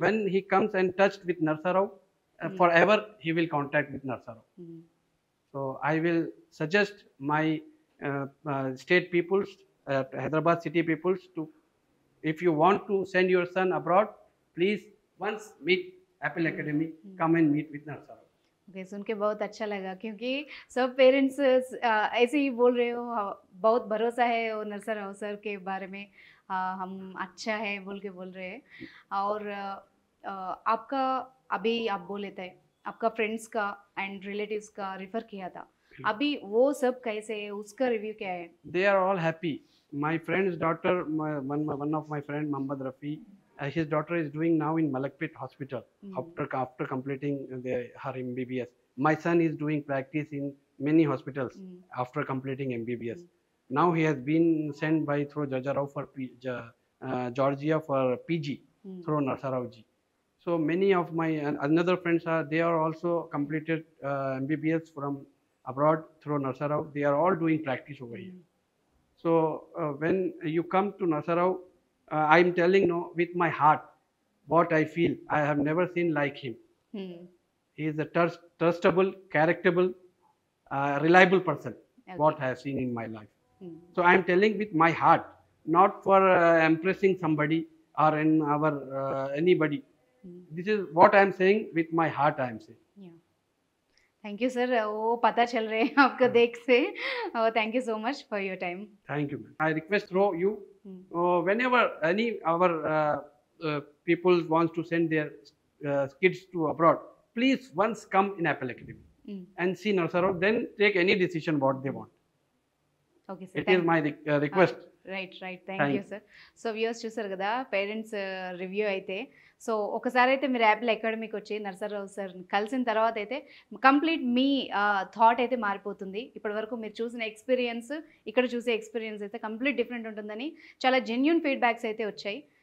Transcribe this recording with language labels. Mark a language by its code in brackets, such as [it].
[en] When he comes and touched with Narsarav, forever he will contact with Narsarav. So I will suggest my state peoples, Hyderabad city peoples, to, if you want to send your son abroad, please once meet Apple Academy, come and meet with Narsarav. [hi] Okay, सुन के बहुत अच्छा लगा, क्योंकि सब parents ऐसे ही बोल रहे हो. बहुत भरोसा है वो नरसराव सर के बारे में, हम अच्छा है बोल के बोल रहे हैं. और आपका अभी आप बोले थे आपका फ्रेंड्स का एंड रिलेटिव्स का रिफ़र किया था, अभी वो सब कैसे है, उसका रिव्यू क्या है? [en] They are all happy. My friend's daughter, one of my friend, Mohammad Rafi, his daughter is doing now in Malakpet Hospital after completing her MBBS. My son is doing practice in many hospitals after completing MBBS. Now he has been sent by through Jajarao for Georgia for PG through Narsarav ji. So many of my another friends they are also completed MBBS from abroad through Narsarav. They are all doing practice over here. So when you come to Narsarav, I am telling no with my heart what I feel. I have never seen like him. He is a trustable, characterable, reliable person. Okay. What I have seen in my life. So I am telling with my heart, not for impressing somebody or in our anybody. This is what I am saying with my heart. I am saying. [hi] Thank you sir, वो पता चल रहे हैं आपका देख से. [en] Thank you so much for your time. Thank you. I request through you, whenever any our people wants to send their kids to abroad, please once come in Apple Academy and see Narsarav, then take any decision what they want. [te] Okay sir, [en] It is my request. Right thank Thank you sir. [te] So viewers చూసారు కదా parents review అయితే. So ఒకసారి అయితే మీరు Apple అకాడమీకి వచ్చి Narasarao sir కలిసిన తర్వాత అయితే కంప్లీట్ మీ థాట్ అయితే మారిపోతుంది. ఇప్పటి వరకు మీరు చూసిన ఎక్స్పీరియన్స్, ఇక్కడ చూసే ఎక్స్పీరియన్స్ అయితే కంప్లీట్ డిఫరెంట్ ఉంటుందని చాలా జెన్యూన్ ఫీడ్బ్యాక్స్ అయితే వచ్చాయి.